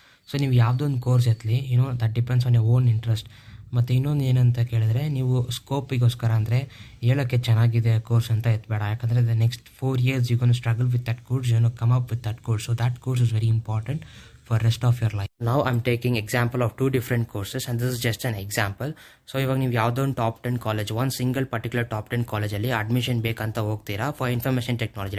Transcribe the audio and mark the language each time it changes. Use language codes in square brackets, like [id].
[en] so [kn] ನೀವು ಯಾವುದೊಂದು course ಎತ್ತಲಿ, [en] That depends on your own interest. [kn] ಮತ್ತು ಇನ್ನೊಂದು ಏನಂತ ಕೇಳಿದ್ರೆ, ನೀವು ಸ್ಕೋಪಿಗೋಸ್ಕರ ಅಂದರೆ ಹೇಳೋಕ್ಕೆ ಚೆನ್ನಾಗಿದೆ ಕೋರ್ಸ್ ಅಂತ ಎತ್ತಬೇಡ. [en] ಯಾಕಂದರೆ the next 4 years you gonna struggle with that course, come up with that course. So that course is very important for rest of your life. Now I'm taking example of 2 different courses, and this is just an example. [kn] So ಇವಾಗ ನೀವು ಯಾವುದೋ ಒಂದು top 10 college, ಒಂದು single particular top 10 ಕಾಲೇಜಲ್ಲಿ admission ಬೇಕಂತ ಹೋಗ್ತೀರಾ for information technology.